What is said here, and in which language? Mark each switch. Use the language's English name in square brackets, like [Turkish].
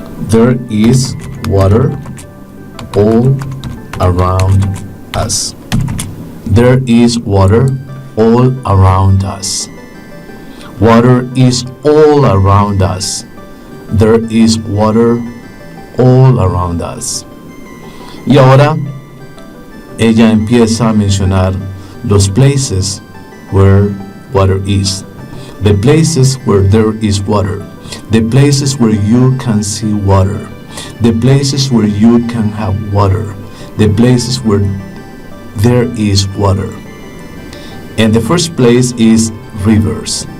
[English] There is water all around us. There is water all around us. Water is all around us. There is water all around us. [Spanish] Y ahora ella empieza a mencionar los [English] places where water is. The places where there is water. The places where you can see water. The places where you can have water. The places where there is water. And the first place is rivers.